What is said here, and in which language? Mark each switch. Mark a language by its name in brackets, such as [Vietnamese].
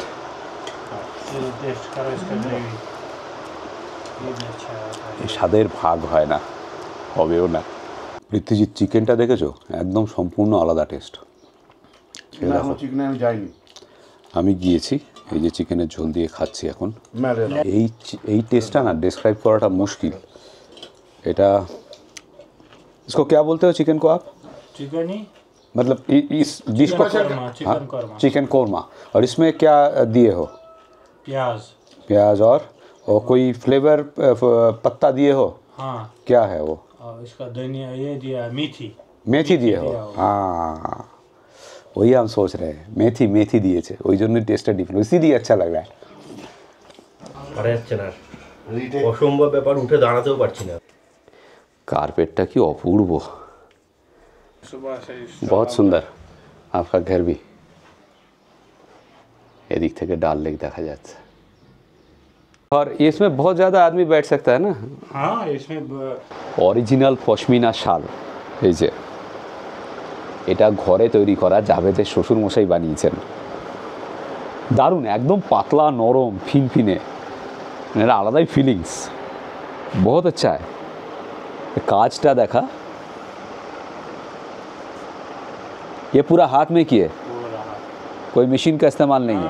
[Hindi] ये टेस्ट करो इसका ग्रेवी ये भी अच्छा है। [Bangla] এই স্বাদের ভাগ হয় না, হবেও না। পৃথ্বীজিৎ চিকেনটা দেখেছো, একদম সম্পূর্ণ আলাদা টেস্ট। না, এখন চিকেনে আমি যাইনি। আমি গিয়েছি, এই যে চিকেনের ঝোল দিয়ে খাচ্ছি এখন। ম্যারেনা এই টেস্টটা না ডিসক্রাইব করাটা মুশকিল। এটা [Hindi] इसको क्या बोलते हो चिकन को आप? चिकन ही मतलब इस डिश को चिकन कोरमा चिकन कोरमा, और इसमें क्या दिए हो? प्याज और कोई फ्लेवर पत्ता दिए हो? हाँ क्या है वो? और इसका धनिया ये दिया मेथी दिए हो? हाँ वही हम सोच रहे हैं, मेथी दिए थे, वही जन्य टेस्टটা डिफरेंट, इसीलिए अच्छा लग रहा है। [Bangla] পারা যাচ্ছে না, অসম্ভব ব্যাপার, উঠে দাঁড়াতেও পারছি না। कारपेटটা কি অপূর্ব, [Hindi] बहुत सुंदर। आपका घर भी [Bangla] এদিক থেকে ডাল লেক দেখা যাচ্ছে, [Hindi] और इसमें बहुत ज़्यादा आदमी बैठ सकता है ना। हाँ इसमें [Bangla] অরিজিনাল পশমিনা শাল, এই যে এটা ঘরে তৈরি করা, জাভেদের শ্বশুরমশাই বানিয়েছেন। দারুণ, একদম পাতলা নরম ফিনফিনে, এটা আলাদাই ফিলিংস, [Hindi] বহুত আচ্ছা है। कांचटा देखा, ये पूरा हाथ में किए, कोई मशीन का इस्तेमाल नहीं है।